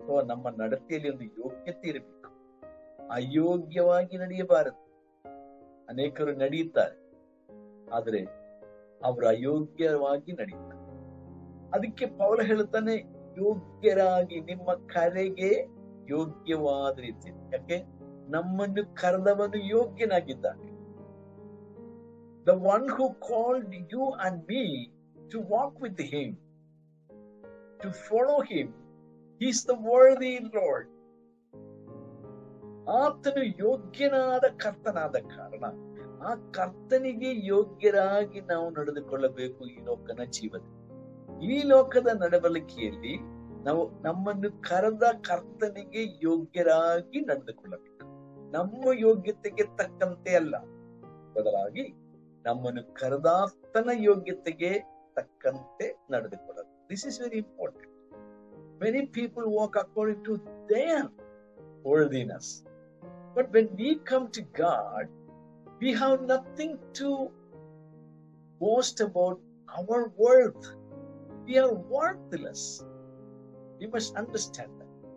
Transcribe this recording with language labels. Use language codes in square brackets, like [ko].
[kn] ನಮ್ಮ ನಡತೆಯಲ್ಲಿ ಒಂದು ಯೋಗ್ಯತೆ ಇರಬೇಕು. ಅಯೋಗ್ಯವಾಗಿ ನಡೆಯಬಾರದು. ಅನೇಕರು ನಡೆಯುತ್ತಾರೆ, ಆದರೆ ಅವರು ಅಯೋಗ್ಯವಾಗಿ ನಡೆಯುತ್ತಾರೆ. ಅದಕ್ಕೆ ಪೌಲ ಹೇಳುತ್ತಾನೆ, ಯೋಗ್ಯರಾಗಿ, ನಿಮ್ಮ ಕರೆಗೆ ಯೋಗ್ಯವಾದ ರೀತಿ. ಯಾಕೆ? ನಮ್ಮನ್ನು ಕರೆದವನು ಯೋಗ್ಯನಾಗಿದ್ದಾನೆ. [en] The one who called you and me to walk with him to follow him. He is the worthy Lord. [kn] ಆತನು ಯೋಗ್ಯನಾದ ಕರ್ತನಾದ ಕಾರಣ ಆ ಕರ್ತನಿಗೆ ಯೋಗ್ಯರಾಗಿ ನಾವು ನಡೆದುಕೊಳ್ಳಬೇಕು. ಈ ಲೋಕದ ಜೀವನ, ಈ ಲೋಕದ ನಡವಳಿಕೆಯಲ್ಲಿ ನಾವು ನಮ್ಮನ್ನು ಕರೆದ ಕರ್ತನಿಗೆ ಯೋಗ್ಯರಾಗಿ ನಡೆದುಕೊಳ್ಳಬೇಕು. ನಮ್ಮ ಯೋಗ್ಯತೆಗೆ ತಕ್ಕಂತೆ ಅಲ್ಲ, ಬದಲಾಗಿ ನಮ್ಮನ್ನು ಕರೆದಾತನ ಯೋಗ್ಯತೆಗೆ ತಕ್ಕಂತೆ ನಡೆದುಕೊಳ್ಳಬೇಕು. [en] This is very important. Many people walk according to their worthiness. But when we come to God, we have nothing to boast about our worth. We are worthless. We must understand that.